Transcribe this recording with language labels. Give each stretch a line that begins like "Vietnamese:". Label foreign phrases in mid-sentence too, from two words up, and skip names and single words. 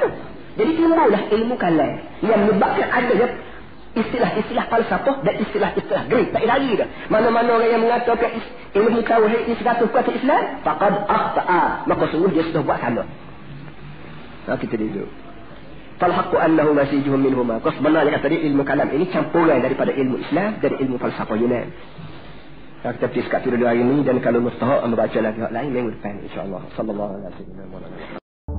Malay: Jadi timbullah ilmu kalam yang menyebabkan adanya istilah-istilah falsafah dan istilah-istilah Greek. Tak lagi dah. Mana-mana orang yang mengatakan ilmu tauhid ini 100% Islam,
Arabic: فقد أخطأ,
Malay: maka sungguh dia sudah buat salah. Kita duduk.
Arabic: فالحق أنه ممزوج منهما.
Malay: Kau sebenarnya kata dia ilmu kalam ini campuran daripada ilmu Islam dan ilmu falsafah Yunan. Kita pergi sekat dulu hari ini, dan kalau mustahak membaca lagi hak lain minggu depan insya-Allah.
Arabic: صلى الله عليه وسلم.